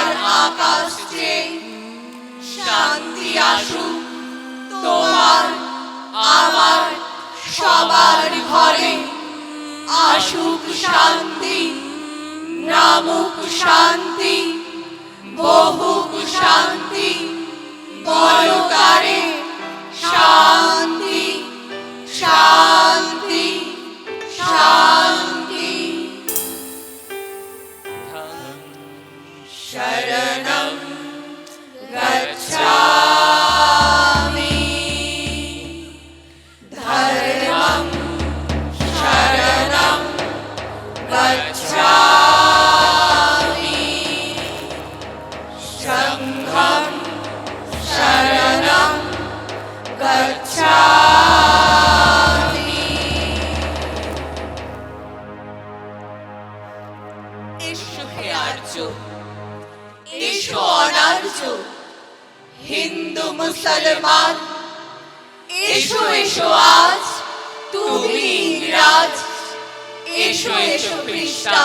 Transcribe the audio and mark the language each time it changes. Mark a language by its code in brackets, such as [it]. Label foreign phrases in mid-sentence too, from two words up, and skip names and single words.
[bn] আকাশ চেয়ে শান্তি আসুক, তোমার আমার সবার ঘরে আসুক শান্তি, নামুক শান্তি, বহুক শান্তি, বলকারে শান্তি, শান্তি, শান্তি। [pi] শরণং গচ্ছামি, ধর্মং শরণং গচ্ছামি, সংঘং শরণং গচ্ছামি। [bn] এসো হে আর্য, এসো অনার্য, হিন্দু মুসলমান, এসো এসো আজ তুমি ইংরাজ, এসো এসো খ্রিস্টান,